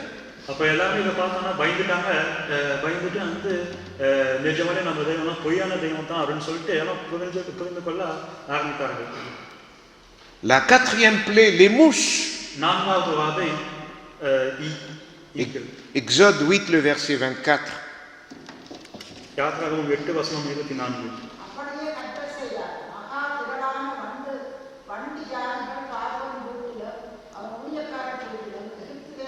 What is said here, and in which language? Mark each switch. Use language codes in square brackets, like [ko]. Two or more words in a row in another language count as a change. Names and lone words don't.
[ta] அப்ப எல்லாரும் இதை பார்த்தோம்னா பயந்துட்டு நிஜமாலே நம்ம தெய்வம் பொய்யான தெய்வம் தான் அப்படின்னு சொல்லிட்டு எல்லாம் புரிந்து கொள்ள ஆரம்பித்தார்கள். [fr] La quatrième plaie, les mouches. [ta] நான்காவது வாதை [fr] Exode 8 le verset 24. [ta] யாத்ராகமம் 8 வசனம் 24. அப்படியே கர்த்தர் செய்தார். மகா திரளான வண்டி ஜாதிகள் பார்வோன் வீட்டிலும் அவன் ஊழியக்காரர் வீட்டிலும்